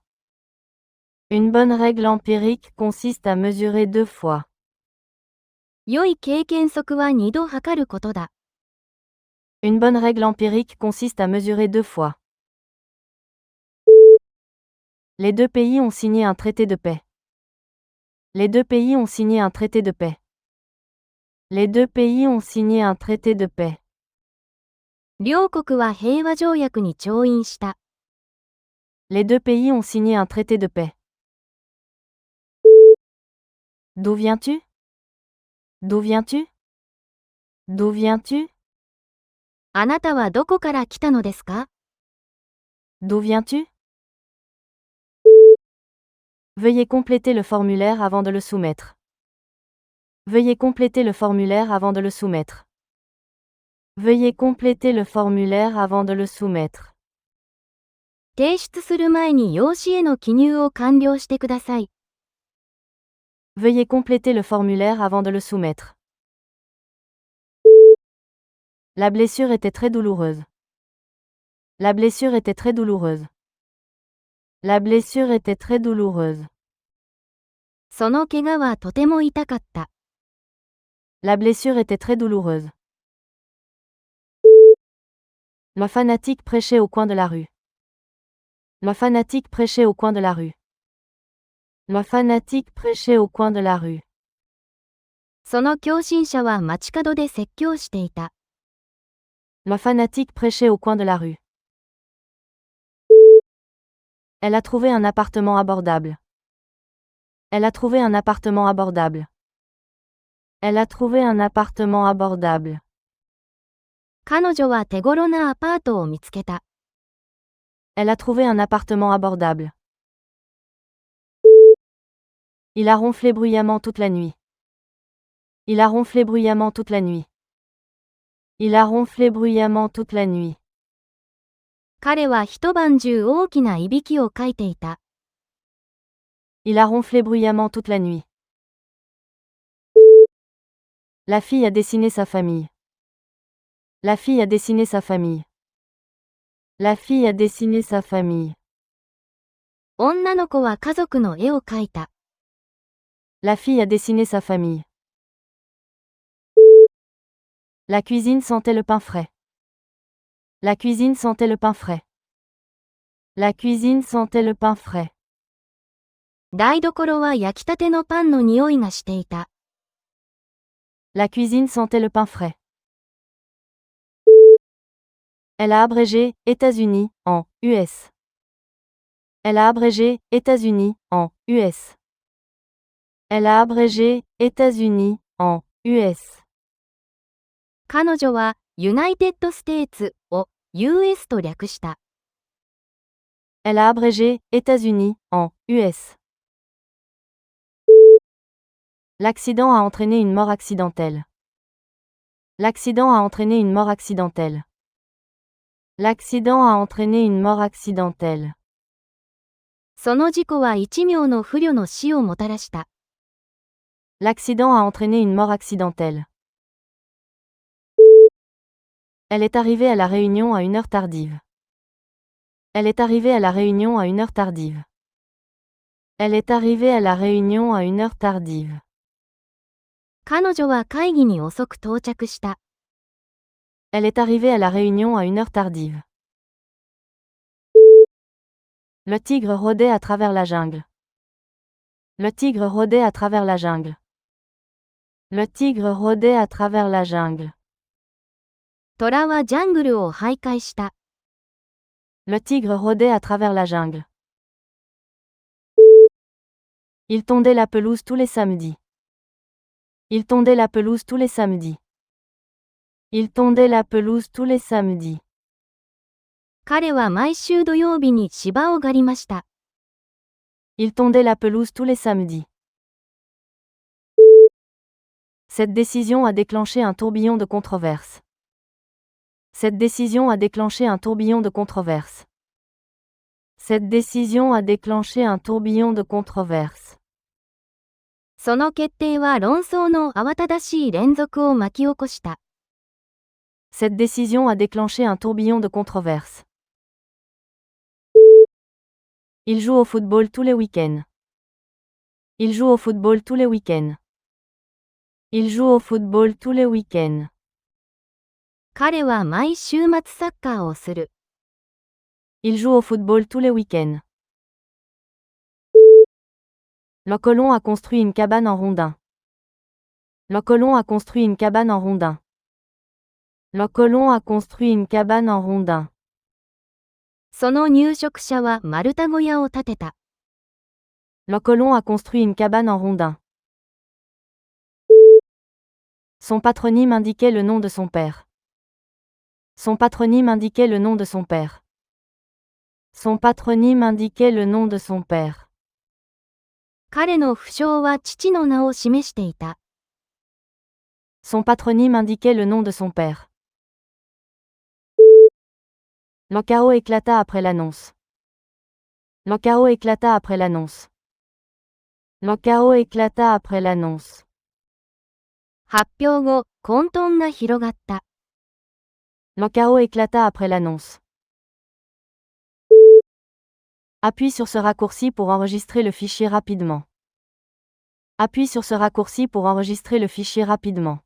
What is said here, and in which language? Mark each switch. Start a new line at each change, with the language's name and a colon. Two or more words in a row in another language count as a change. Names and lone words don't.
French: Une bonne règle empirique consiste à mesurer 2 fois.
Japanese: 良い経験則は2度測ることだ。
French: Une bonne règle empirique consiste à mesurer 2 fois. Les deux pays ont signé un traité de paix. Les deux pays ont signé un traité de paix. Les deux pays ont signé un traité de paix.
Japanese: 両国は平和条約に調印した。
French: Les deux pays ont signé un traité de paix. D'où viens-tu? D'où viens-tu? D'où viens-tu?
Japanese: あなたはどこから来たのですか？
French: D'où viens-tu? Veuillez compléter le formulaire avant de le soumettre. Veuillez compléter le formulaire avant de le soumettre. Veuillez compléter le formulaire avant de le soumettre.
Japanese: 提出する前に用紙への記入を完了してください。
French: Veuillez compléter le formulaire avant de le soumettre. La blessure était très douloureuse. La blessure était très douloureuse. La blessure était très douloureuse.
Japanese: その怪我はとても痛かった。
French: La blessure était très douloureuse. Le fanatique prêchait au coin de la rue. Le fanatique prêchait au coin de la rue. Le fanatique prêchait au coin de la rue.
Japanese: その狂信者は街角で説教していた。
French: Le fanatique prêchait au coin de la rue. Elle a trouvé un appartement abordable. Elle a trouvé un appartement abordable. Elle a trouvé un appartement abordable.
Japanese: 彼女は手頃なアパートを見つけた。
French: Elle a trouvé un appartement abordable. Il a ronflé bruyamment toute la nuit. Il a ronflé bruyamment toute la nuit. Il a ronflé bruyamment toute la nuit.
Japanese: 彼は一晩中大きないびきをかいていた。
French: Il a ronflé bruyamment toute la nuit. La fille a dessiné sa famille. La fille a dessiné sa famille. La fille a dessiné sa famille.
Japanese: 女の子は家族の絵を描いた。
French: La fille a dessiné sa famille. La cuisine sentait le pain frais. La cuisine sentait le pain frais. La cuisine sentait le pain frais.
Japanese: 台所は焼きたてのパンの匂いがしていた。
French: La cuisine sentait le pain frais. Elle a abrégé États-Unis en US. Elle a abrégé États-Unis en US. Elle a abrégé États-Unis en US.
Japanese: 彼女はユナイテッドステーツを US と略した。
French: Elle a abrégé États-Unis en US. L'accident a entraîné une mort accidentelle. L'accident a entraîné une mort accidentelle. L'accident a entraîné une mort accidentelle.
Japanese: その事故は一秒の不慮の死をもたらした。
French: L'accident a entraîné une mort accidentelle. Elle est arrivée à la réunion à une heure tardive. Elle est arrivée à la réunion à une heure tardive. Elle est arrivée à la réunion à une heure tardive.
Japanese: 彼女は会議に遅く到着した。
French: Elle est arrivée à la réunion à une heure tardive. Le tigre rôdait à travers la jungle. Le tigre rôdait à travers la jungle. Le tigre rôdait à travers la jungle.
Japanese: 虎はジャングルを徘徊した。
French: Le tigre rôdait à travers la jungle. Il tondait la pelouse tous les samedis. Il tondait la pelouse tous les samedis. Il tondait la pelouse tous les samedis.
Japanese: 彼は毎週土曜日に芝を刈りました。
French: Il tondait la pelouse tous les samedis. Cette décision a déclenché un tourbillon de controverses. Cette décision a déclenché un tourbillon de controverses. Cette décision a déclenché un tourbillon de controverses.
Japanese: その決定は論争の慌ただしい連続を巻き起こした。
French: Cette décision a déclenché un tourbillon de controverses. Il joue au football tous les week-ends. Il joue au football tous les week-ends. Il joue au football tous les week-ends.
Japanese: 彼は毎週末サッカーをする。
French: Il joue au football tous les week-ends. Le colon a construit une cabane en rondin. Le colon a construit une cabane en rondin. Le colon a construit une cabane en rondin.
Japanese: その入植者は丸太小屋を建てた。
French: Le colon a construit une cabane en rondin. Son patronyme indiquait le nom de son père. Son patronyme indiquait le nom de son père. Son patronyme indiquait le nom de son père.
Japanese: 彼の不詳は父の名を示していた。
French: Son patronyme indiquait le nom de son père. Le chaos éclata après l'annonce. Le chaos éclata après l'annonce. Le chaos éclata après l'annonce.
Japanese: 発表後、混沌が広がった。
French: Le chaos éclata après l'annonce. Appuie sur ce raccourci pour enregistrer le fichier rapidement. Appuie sur ce raccourci pour enregistrer le fichier rapidement.